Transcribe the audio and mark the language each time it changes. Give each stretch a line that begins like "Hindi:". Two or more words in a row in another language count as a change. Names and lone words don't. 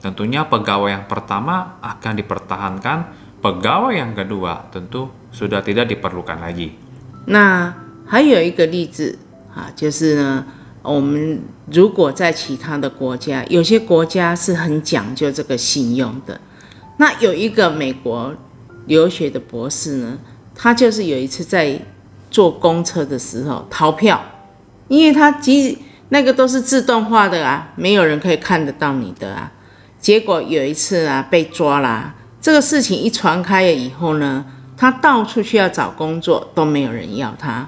Indonesian: Tentunya pegawai yang pertama akan dipertahankan, pegawai yang kedua tentu sudah tidak diperlukan lagi.
Chinese: 那还有一个例子就是呢，我们如果在其他的国家，有些国家是很讲究这个信用的。那有一个美国留学的博士呢，他就是有一次在坐公车的时候逃票，因为他那个都是自动化的没有人可以看得到你的结果有一次被抓了这个事情一传开了以后呢，他到处去要找工作，都没有人要他。